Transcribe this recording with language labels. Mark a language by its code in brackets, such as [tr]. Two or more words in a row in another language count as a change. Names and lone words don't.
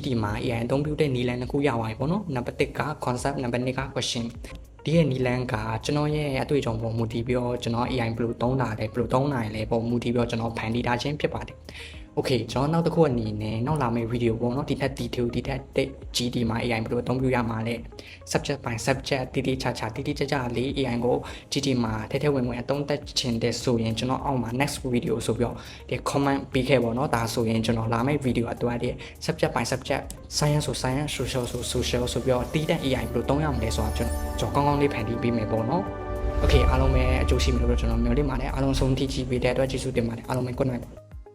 [my] မှာ AI အသုံးပြုတဲ့နည်းလမ်းတစ်ခုရပါတယ်ပေါ့နော်နံပါတ်1က concept နံပါတ်2က question ဒီရဲ့နည်းလမ်းကကျွန်တော်ရဲ့အတွေ့အကြုံပေါ်မူတည်ပြီးတော့ကျွန်တော် AI ဘယ်လိုသုံး တာလဲဘယ်လိုသုံးနိုင်လဲပေါ်မူတည်ပြီးတော့ကျွန်တော်ဖန်တီးထားခြင်းဖြစ်ပါတယ် Okay ကျွန်တော်နောက်တစ်ခုအနေနဲ့နောက်လာမယ့် video ပေါ့နော်ဒီထက် detail ဒီထက် GD မှာ AI ဘယ်လိုအသုံးပြုရမှာလဲ [en] subject by subject [my] တိတိကျကျလေး AI ကို GD မှာထဲဝင်အသုံးသက်ခြင်းတဲ့ဆိုရင်ကျွန်တော်အောက်မှာ [en] next video [my] ဆိုပြီးတော့ဒီ comment ပေးခဲ့ပေါ့နော်ဒါဆိုရင်ကျွန်တော်လာမယ့် video အတွက်ဒီ [en] subject by subject [my] science ဆို science social ဆို social ဆိုပြီးတော့တိတက် AI ဘယ်လိုသုံးရမလဲဆိုတာကျွန်တော်ကောင်းကောင်းလေးဖန်တီးပေးမယ်ပေါ့နော် Okay အားလုံးပဲအကျိုးရှိမယ်လို့ကျွန်တော်မျှော်လင့်ပါတယ်အားလုံးဆုံးထိကြည့်ပေးတဲ့အတွက်ကျေးဇူးတင်ပါတယ်အားလုံးပဲ [en] good night